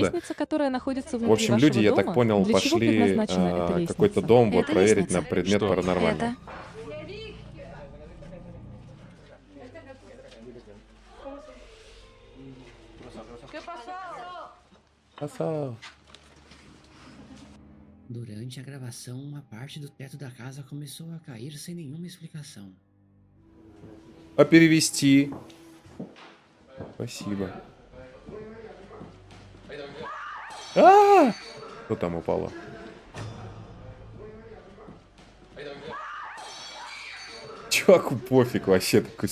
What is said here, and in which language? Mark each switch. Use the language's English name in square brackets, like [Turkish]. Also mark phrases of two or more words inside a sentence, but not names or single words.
[Russian] Лестница, которая находится В внутри общем, вашего люди, я так дома, понял, для чего пошли предназначена эта лестница? какой-то дом вот Это проверить на лестница. предмет Что? паранормального. Это... Красава. [Portuguese] Durante a gravação, uma parte do teto da casa começou a cair sem nenhuma explicação. [Russian] А перевести? Спасибо. Что там упало? Чуваку пофиг вообще такой.